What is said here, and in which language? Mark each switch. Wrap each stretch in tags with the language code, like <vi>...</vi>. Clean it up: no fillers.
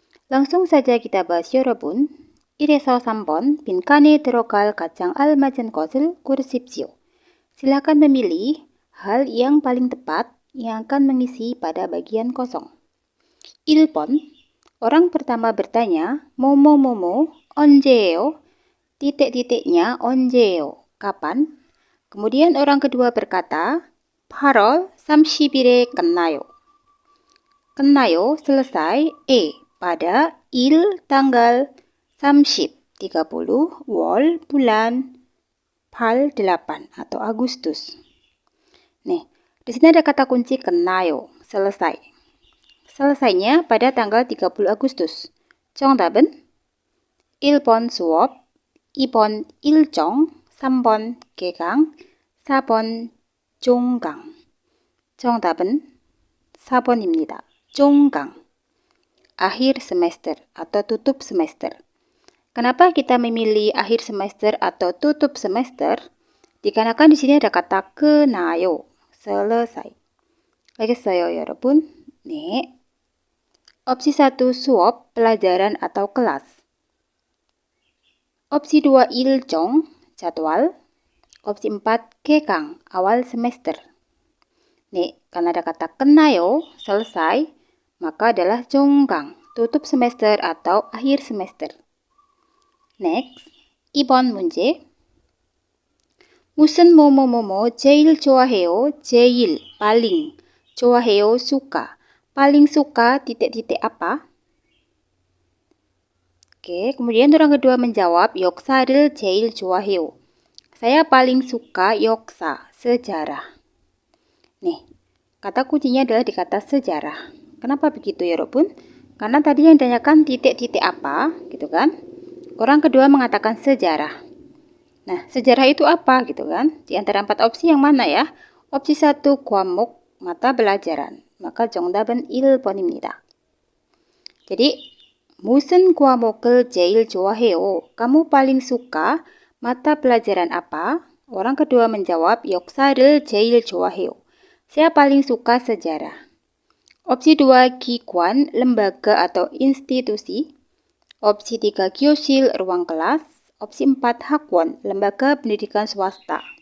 <id>Langsung saja kita bahas 여러분.</id> <ko>이래서 3번 빈칸에 들어갈 가장 알맞은 것을 고르십시오.</ko> <id>Silakan memilih hal yang paling tepat yang akan mengisi pada bagian kosong. 1번 orang pertama bertanya,</id> <ko>뭐뭐뭐뭐 언제예요?</ko> <id>Titik-titiknya 언제예요? Kapan? Kemudian orang kedua berkata,</id> <ko>8월 30일에 끝나요.</ko> <id>끝나요 selesai pada tanggal 30 wal bulan 8 atau Agustus. Nih, di sini ada kata kunci 끝나요, selesai. Selesainya pada tanggal 30 Agustus.</id> <ko>정답은 1번 수업, 2번 일정, 3번 개강, 4번 종강. 정답은 4번입니다. 종강.</ko> <id>Akhir semester atau tutup semester. Kenapa kita memilih akhir semester atau tutup semester? Dikarenakan di sini ada kata 끝나요, selesai.</id> <ko>알겠어요, 여러분? 네.</ko> <id>Opsi 1 suop, pelajaran atau kelas. Opsi 2 일정, jadwal. Opsi 4 개강, awal semester. Nih, karena ada kata 끝나요, selesai, maka adalah 종강, tutup semester atau akhir semester.</id> <ko>Next, 2번 문제. 무슨 뭐뭐뭐뭐 제일 좋아해요?</ko> <id>제일, paling. 좋아해요, suka. Paling suka titik-titik apa? Oke, kemudian orang kedua menjawab,</id> <ko>역사를 제일 좋아해요.</ko> <id>Saya paling suka 역사, sejarah. Nih, kata kuncinya adalah di kata sejarah. Kenapa begitu ya, 여러분? Karena tadi yang ditanyakan titik-titik apa, gitu kan? Orang kedua mengatakan sejarah. Nah, sejarah itu apa, gitu kan? Di antara 4 opsi yang mana ya? Opsi 1, 과목, mata pelajaran. Maka</id> <ko>정답은 1번입니다. Jadi, 무슨 과목을 제일 좋아해요?</ko> <id>Kamu paling suka mata pelajaran apa? Orang kedua menjawab,</id> <ko>역사를 제일 좋아해요.</ko> <id>Saya paling suka sejarah. Opsi 2, 기관, lembaga atau institusi. Opsi 3, 교실, ruang kelas. Opsi 4, 학원, lembaga pendidikan swasta.</id>